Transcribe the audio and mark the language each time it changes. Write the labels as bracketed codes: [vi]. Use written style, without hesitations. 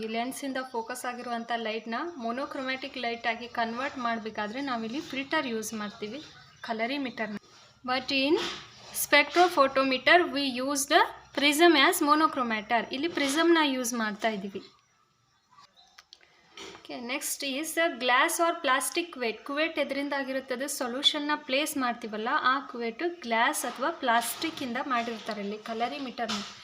[kn] ಈ ಲೆನ್ಸಿಂದ ಫೋಕಸ್ ಆಗಿರುವಂಥ ಲೈಟ್ನ ಮೋನೋಕ್ರೊಮ್ಯಾಟಿಕ್ ಲೈಟ್ ಆಗಿ ಕನ್ವರ್ಟ್ ಮಾಡಬೇಕಾದ್ರೆ ನಾವಿಲ್ಲಿ ಫಿಲ್ಟರ್ ಯೂಸ್ ಮಾಡ್ತೀವಿ ಕಲರಿಮೀಟರ್ನ. [en] But in spectrophotometer we use the prism as monochromator. [kn] ಇಲ್ಲಿ ಪ್ರಿಸಮ್ನ ಯೂಸ್ ಮಾಡ್ತಾ ಇದ್ದೀವಿ. [en] Okay, next is glass or plastic cuvette. [kn] Cuvette ಎದರಿಂದ ಆಗಿರುತ್ತದೆ, ಸೊಲ್ಯೂಷನ್ನ ಪ್ಲೇಸ್ ಮಾಡ್ತೀವಲ್ಲ ಆ ಕುವೆಟು ಗ್ಲಾಸ್ ಅಥವಾ ಪ್ಲಾಸ್ಟಿಕ್ಕಿಂದ ಮಾಡಿರ್ತಾರೆ ಇಲ್ಲಿ ಕಲರಿಮೀಟರ್ನ.